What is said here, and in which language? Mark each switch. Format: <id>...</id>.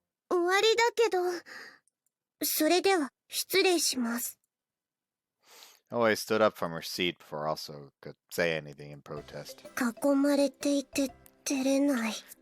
<ja>終わりだけど、それでは失礼します。</ja> <en>Aoi stood up from her seat before also could say anything in protest.</en> <ja>囲まれていて出れない。</ja>